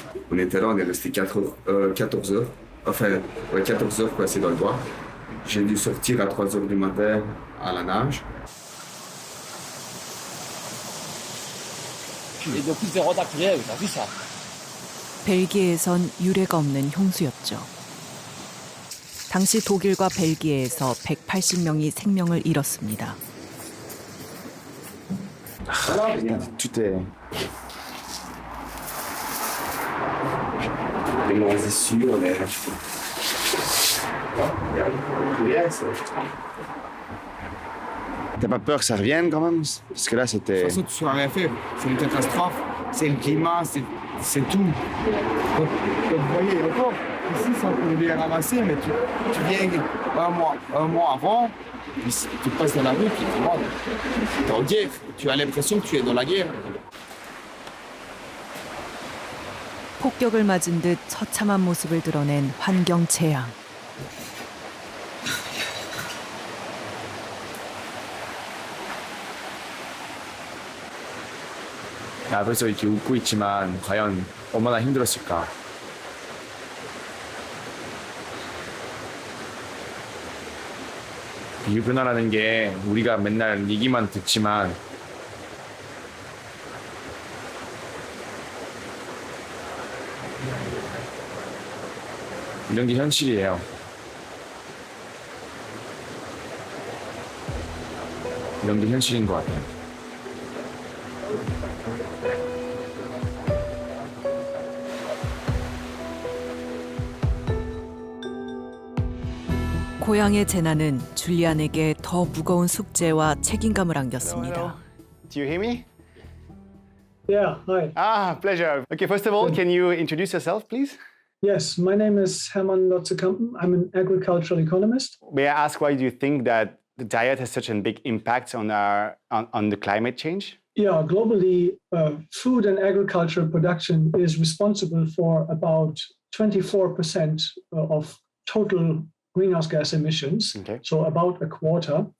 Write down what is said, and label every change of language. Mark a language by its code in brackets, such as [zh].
[fr] On était là, on est resté 14 heures. Enfin, 14 heures passées dans le bois. J'ai dû sortir à 3 heures du matin à la nage. Et depuis, c'est redaclé, t'as vu ça? [ko] 벨기에에선 유례가 없는 홍수였죠. 당시 독일과 벨기에에서 180명이 생명을 잃었습니다. [fr] Tout est... Les moisissures, les... T'as pas peur que ça revienne quand même? Parce que là, c'était... De toute façon, tu n'as rien fait. C'est une catastrophe. c'est le climat, c'est tout. Donc, vous voyez, encore, ici, ça peut les ramasser, mais tu viens un mois avant, tu passes dans la rue, puis tu vois, t'es en guerre. Tu as l'impression que tu es dans la guerre. [ko] 폭격을 맞은 듯 처참한 모습을 드러낸 환경 재앙. 앞에서 이렇게 웃고 있지만 과연 얼마나 힘들었을까. 기후변화라는 게 우리가 맨날 얘기만 듣지만 이런 게 현실이에요. 이런 게 현실인 것 같아요. 고향의 재난은 줄리안에게 더 무거운 숙제와 책임감을 안겼습니다. [en] Do you hear me? Yeah, hi. Ah, pleasure. Okay, first of all, can you introduce yourself, please? Yes, my name is Hermann Lotzekampen. I'm an agricultural economist. May I ask why do you think that the diet has such a big impact on on the climate change? Yeah, globally, food and agricultural production is responsible for about 24% of total greenhouse gas emissions, so about a quarter.